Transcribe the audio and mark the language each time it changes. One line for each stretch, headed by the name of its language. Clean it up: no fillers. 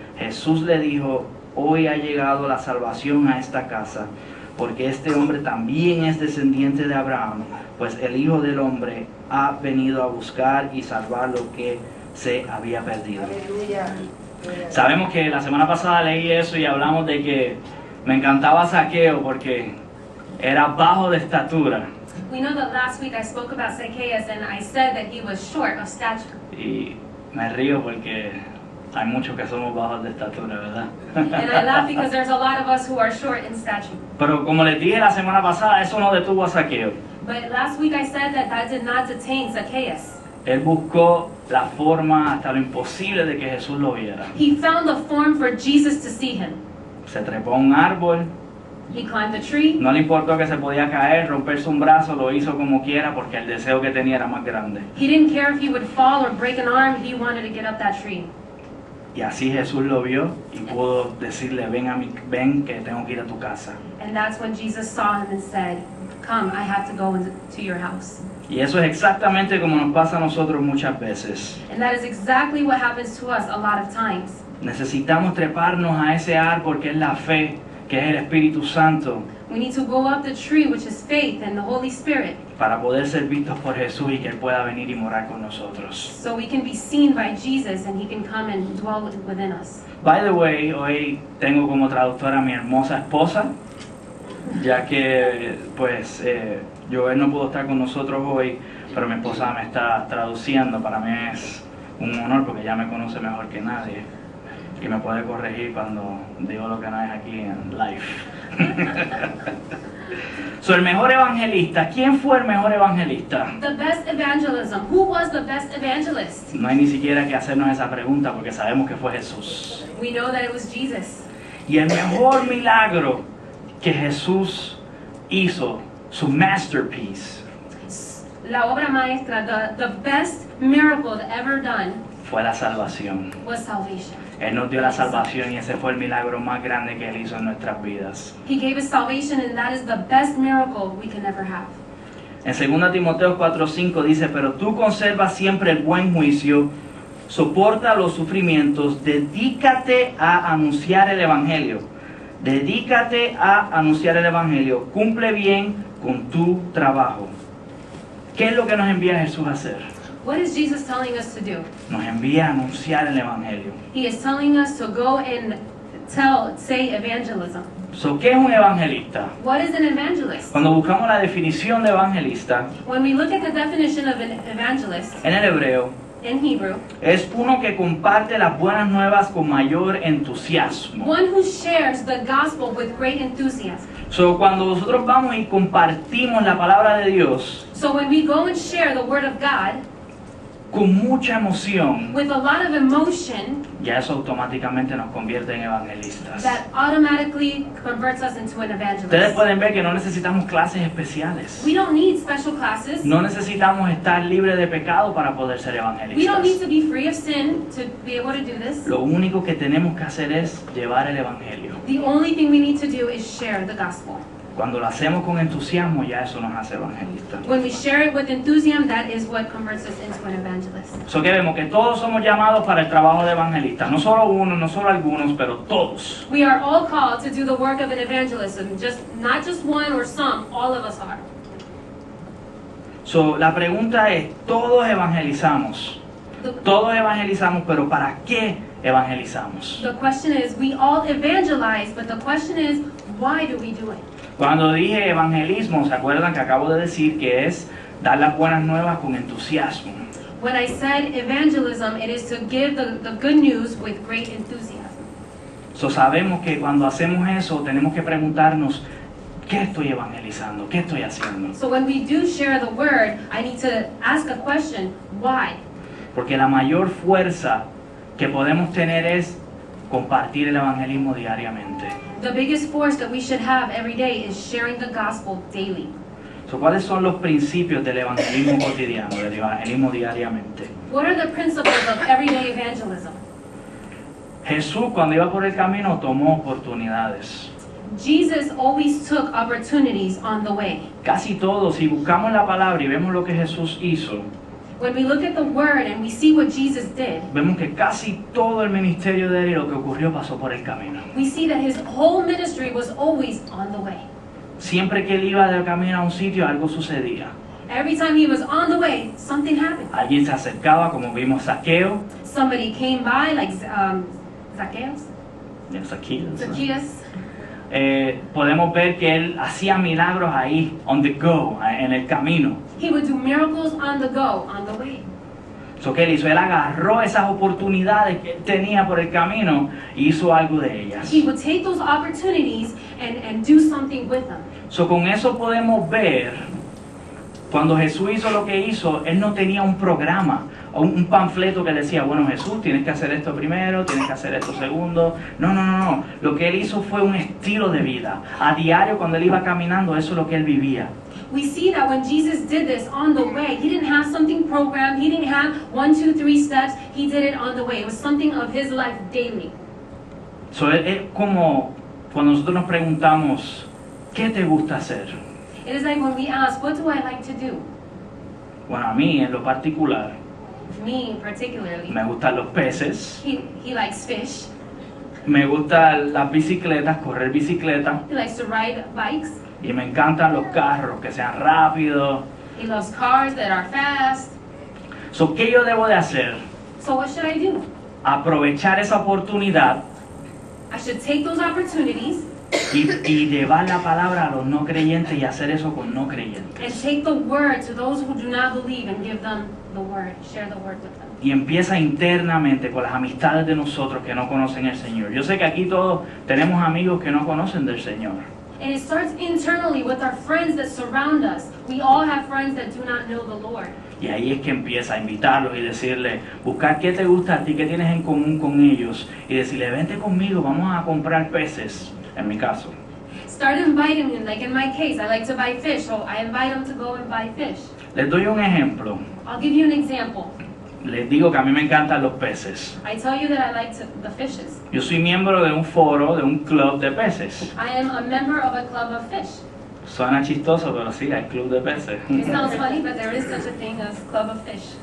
Spanish: Jesús le dijo: Hoy ha llegado la salvación a esta casa, porque este hombre también es descendiente de Abraham, pues el Hijo del Hombre ha venido a buscar y salvar lo que se había perdido. Sabemos que la semana pasada leí eso y hablamos de que me encantaba Zaqueo porque era bajo de estatura.
English: We know that last week I spoke about Zacchaeus and I said that he was short of stature.
Spanish: Y me río porque hay muchos que somos bajos de estatura, ¿verdad?
English: And I laugh because there's a lot of us who are short in stature.
Spanish: Pero como les dije la semana pasada, eso no detuvo a Zaqueo.
English: But last week I said that did not detain Zacchaeus.
Spanish: Él buscó la forma hasta lo imposible de que Jesús lo viera.
English: He found a form for Jesus to see him.
Spanish: Se trepó a un árbol,
English: He climbed the tree.
Spanish: no le importó que se podía caer, romperse un brazo, lo hizo como quiera porque el deseo que tenía era más grande.
English: He didn't care if he would fall or break an arm. He wanted to get up that tree.
Spanish: Y así Jesús lo vio y pudo decirle: ven que tengo que ir a tu casa.
English: And that's when Jesus saw him and said, Come, I have to go to your house.
Spanish: Y eso es exactamente como nos pasa a nosotros muchas veces.
English: And that is exactly what happens to us a lot of times.
Spanish: Necesitamos treparnos a ese árbol que es la fe, que es el Espíritu Santo,
English: We need to go up the tree, which is faith and the Holy Spirit,
Spanish: para poder ser vistos por Jesús y que Él pueda venir y morar con nosotros.
English: so we can be seen by Jesus and He can come and dwell within us. By the way,
Spanish: hoy tengo como traductora a mi hermosa esposa, ya que pues Joel no pudo estar con nosotros hoy, pero mi esposa me está traduciendo. Para mí es un honor porque ella me conoce mejor que nadie y me puede corregir cuando digo lo que no es aquí en live. So, el mejor evangelista, ¿quién fue el mejor evangelista?
English: The best evangelism. Who was the best evangelist?
Spanish: No hay ni siquiera que hacernos esa pregunta porque sabemos que fue Jesús.
English: We know that it was Jesus.
Spanish: Y el mejor milagro que Jesús hizo, su
English: masterpiece,
Spanish: La obra maestra,
English: the best miracle ever done
Spanish: fue la salvación.
English: was salvation.
Spanish: Él nos dio la salvación y ese fue el milagro más grande que Él hizo en nuestras vidas.
English: He gave us salvation, and that is the best miracle we can ever have.
Spanish: En 2 Timoteo 4:5 dice: Pero tú conserva siempre el buen juicio, soporta los sufrimientos, dedícate a anunciar el Evangelio. Dedícate a anunciar el Evangelio, cumple bien con tu trabajo. ¿Qué es lo que nos envía Jesús a hacer?
English: What is Jesus telling us to do?
Spanish: Nos envía a anunciar el Evangelio.
English: He is telling us to go and say evangelism.
Spanish: So, ¿qué es un evangelista?
English: What is an evangelist?
Spanish: Cuando buscamos la definición de evangelista,
English: When we look at the definition of an evangelist
Spanish: en el hebreo,
English: in Hebrew,
Spanish: es uno que comparte las buenas nuevas con mayor entusiasmo.
English: one who shares the gospel with great enthusiasm.
Spanish: So, cuando nosotros vamos y compartimos la palabra de Dios
English: So when we go and share the word of God
Spanish: con mucha emoción,
English: with a lot of emotion,
Spanish: ya eso automáticamente nos convierte en evangelistas.
English: that automatically converts us into an
Spanish: Ustedes
English: evangelist.
Spanish: pueden ver que no necesitamos clases especiales.
English: We don't need special classes.
Spanish: No necesitamos estar libres de pecado para poder ser
English: We don't
Spanish: evangelistas.
English: need to be free of sin to be able to do this.
Spanish: Lo único que tenemos que hacer es llevar el evangelio.
English: The only thing we need to do is share the gospel.
Spanish: Cuando lo hacemos con entusiasmo, ya eso nos hace evangelistas.
English: When we share it with enthusiasm, that is what converts us into an evangelist.
Spanish: So que vemos que todos somos llamados para el trabajo de evangelista. No solo uno, no solo algunos, pero todos.
English: We are all called to do the work of an evangelism, not just one or some, all of us are.
Spanish: So, la pregunta es, todos evangelizamos.
English: The,
Spanish: Todos evangelizamos, pero ¿para qué evangelizamos?
English: the question is, we all evangelize, but the question is, why do we do it?
Spanish: Cuando dije evangelismo, ¿se acuerdan que acabo de decir que es dar las buenas nuevas con entusiasmo?
English: When I said evangelism, it is to give the good news with great enthusiasm.
Spanish: So, sabemos que cuando hacemos eso, tenemos que preguntarnos, ¿qué estoy evangelizando? ¿Qué estoy haciendo?
English: So when we do share the word, I need to ask a question, why?
Spanish: Porque la mayor fuerza que podemos tener es compartir el evangelismo diariamente.
English: The biggest force that we should have every day is sharing the gospel daily.
Spanish: So, ¿cuáles son los principios del evangelismo cotidiano, del evangelismo diariamente?
English: What are the principles of everyday evangelism?
Spanish: Jesús, cuando iba por el camino, tomó oportunidades.
English: Jesus always took opportunities on the way.
Spanish: Casi todos, si buscamos la palabra y vemos lo que Jesús hizo,
English: When we look at the word and we see what Jesus did,
Spanish: vemos que casi todo el ministerio de él y lo que ocurrió pasó por el camino.
English: we see that his whole ministry was always on the way.
Spanish: Siempre que él iba del camino a un sitio, algo sucedía.
English: Every time he was on the way, something happened.
Spanish: Alguien se acercaba, como vimos Zaqueo.
English: Somebody came by, like Zacchaeus, Zacchaeus.
Spanish: Podemos ver que él hacía milagros ahí,
English: on the go,
Spanish: en el camino.
English: He would do miracles on the go, on the way.
Spanish: So, ¿qué él hizo? Él agarró esas oportunidades que él tenía por el camino y hizo algo de ellas.
English: He would take those opportunities and do something with them.
Spanish: So, con eso podemos ver, cuando Jesús hizo lo que hizo, él no tenía un programa o un panfleto que decía, bueno, Jesús, tienes que hacer esto primero, tienes que hacer esto segundo. No. Lo que él hizo fue un estilo de vida. A diario, cuando él iba caminando, eso es lo que él vivía.
English: We see that when Jesus did this on the way, he didn't have something programmed, he didn't have 1, 2, 3 steps, he did it on the way. It was something of his life daily.
Spanish: So, es como cuando nosotros nos preguntamos, ¿qué te gusta hacer?
English: It is like when we ask, what do I like to do?
Spanish: Bueno, a mí en lo particular,
English: Me particularly,
Spanish: me gustan los peces,
English: he likes fish,
Spanish: me gustan las bicicletas, correr bicicleta,
English: he likes to ride bikes,
Spanish: y me encantan los carros, que sean rápidos.
English: he loves cars that are fast.
Spanish: So, ¿qué yo debo de hacer?
English: So what should I do?
Spanish: Aprovechar esa oportunidad
English: I should take those opportunities
Spanish: y llevar la palabra a los no creyentes y hacer eso con no
English: and
Spanish: creyentes.
English: take the word to those who do not believe and give them the word, share the word with them.
Spanish: Y empieza internamente con las amistades de nosotros que no conocen el Señor. Yo sé que aquí todos tenemos amigos que no conocen del Señor.
English: And it starts internally with our friends that surround us. We all have friends that do not know the Lord.
Spanish: Y ahí es que empieza a invitarlos y decirle, buscar qué te gusta a ti, qué tienes en común con ellos. Y decirle, vente conmigo, vamos a comprar peces, en mi caso.
English: Start inviting them, like in my case, I like to buy fish, so I invite them to go and buy fish.
Spanish: Les doy un ejemplo.
English: I'll give you an example.
Spanish: Les digo que a mí me encantan los peces.
English: I tell you that I like the fishes.
Spanish: Yo soy miembro de un foro, de un club de peces.
English: I am a member of a club of fish.
Spanish: Suena chistoso, pero sí, hay club de peces.
English: It sounds funny, but there is such a thing as club of fish.